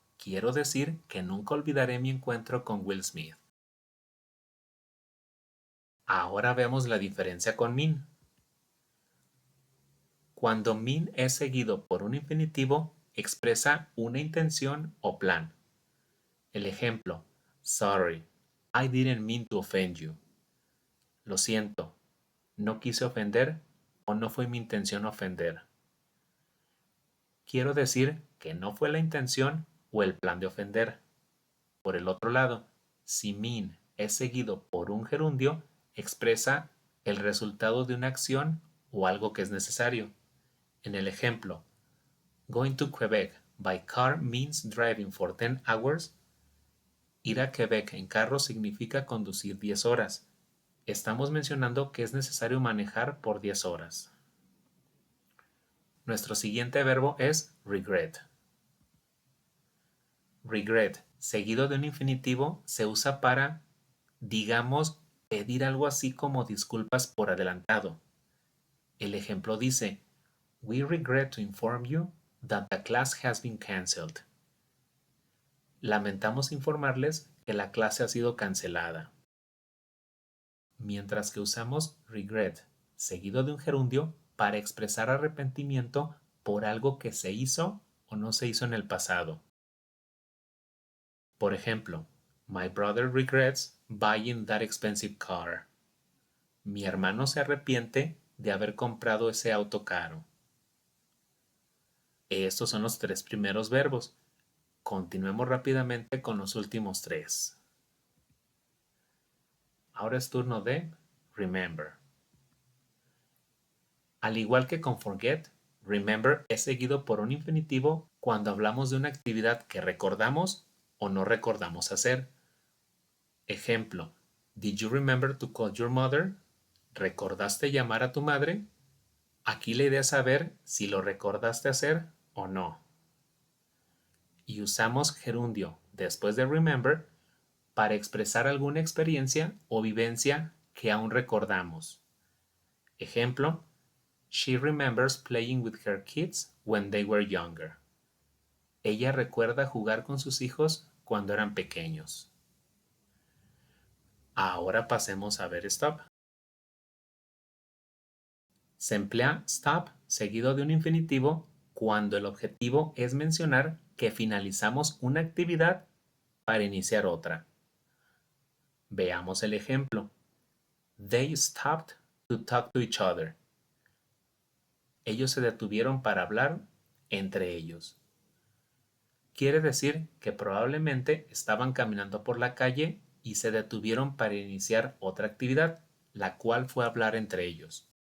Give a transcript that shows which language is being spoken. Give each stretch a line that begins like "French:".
Spanish: Quiero decir que nunca olvidaré mi encuentro con Will Smith. Ahora vemos la diferencia con mean. Cuando mean es seguido por un infinitivo, expresa una intención o plan. El ejemplo,
English: sorry, I didn't mean to offend you.
Spanish: Lo siento, no quise ofender o no fue mi intención ofender. Quiero decir que no fue la intención o el plan de ofender. Por el otro lado, si mean es seguido por un gerundio, expresa el resultado de una acción o algo que es necesario. En el ejemplo,
English: going to Quebec by car means driving for 10 hours.
Spanish: Ir a Quebec en carro significa conducir 10 horas. Estamos mencionando que es necesario manejar por 10 horas. Nuestro siguiente verbo es regret. Regret, seguido de un infinitivo, se usa para, digamos, pedir algo así como disculpas por adelantado. El ejemplo dice,
English: We regret to inform you that the class has been canceled.
Spanish: Lamentamos informarles que la clase ha sido cancelada. Mientras que usamos regret, seguido de un gerundio, para expresar arrepentimiento por algo que se hizo o no se hizo en el pasado. Por ejemplo,
English: My brother regrets buying that expensive car.
Spanish: Mi hermano se arrepiente de haber comprado ese auto caro. Estos son los 3 primeros verbos. Continuemos rápidamente con los últimos 3. Ahora es turno de remember. Al igual que con forget, remember es seguido por un infinitivo cuando hablamos de una actividad que recordamos o no recordamos hacer. Ejemplo,
English: Did you remember to call your mother?
Spanish: ¿Recordaste llamar a tu madre? Aquí la idea es saber si lo recordaste hacer o no. Y usamos gerundio después de remember para expresar alguna experiencia o vivencia que aún recordamos. Ejemplo,
English: She remembers playing with her kids when they were younger.
Spanish: Ella recuerda jugar con sus hijos cuando eran pequeños. Ahora pasemos a ver stop. Se emplea stop seguido de un infinitivo cuando el objetivo es mencionar que finalizamos una actividad para iniciar otra. Veamos el ejemplo.
English: They stopped to talk to each other.
Spanish: Ellos se detuvieron para hablar entre ellos. Quiere decir que probablemente estaban caminando por la calle y se detuvieron para iniciar otra actividad, la cual fue hablar entre ellos.